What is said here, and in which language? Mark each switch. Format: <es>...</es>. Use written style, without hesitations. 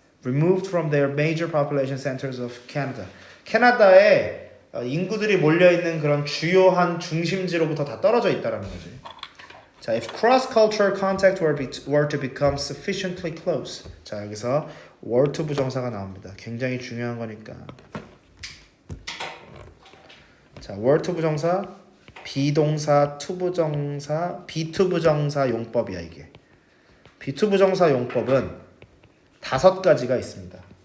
<en>Removed from their major population centers of Canada.</en> <ko>캐나다에 인구들이 몰려 있는 그런 주요한 중심지로부터 다 떨어져 있다라는 거지.</ko> <en>자, if cross-cultural contact were to become sufficiently close.</en> <ko>자, 여기서 were to 부정사가 나옵니다. 굉장히 중요한 거니까. 자, were to 부정사, 비동사, to 부정사, be to 부정사 용법이야 이게. be to 부정사 용법은 5가지가 있습니다.</ko>